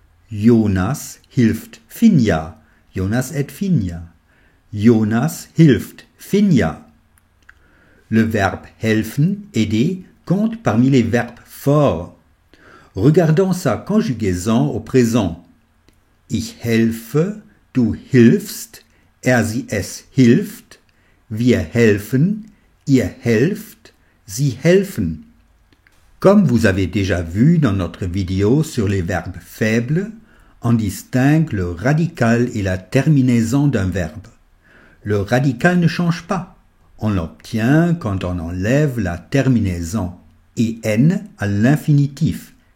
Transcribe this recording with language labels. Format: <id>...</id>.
<de>Jonas hilft Finja.</de> <fr>Jonas aide Finja.</fr> <de>Jonas hilft Finja.</de> <fr>Le verbe helfen, aider, compte parmi les verbes forts. Regardons sa conjugaison au présent.</fr> <de>Ich helfe, du hilfst, sie es hilft, wir helfen, ihr helft, sie helfen.</de> <fr>Comme vous avez déjà vu dans notre vidéo sur les verbes faibles, on distingue le radical et la terminaison d'un verbe. Le radical ne change pas. On l'obtient quand on enlève la terminaison en à l'infinitif.</fr>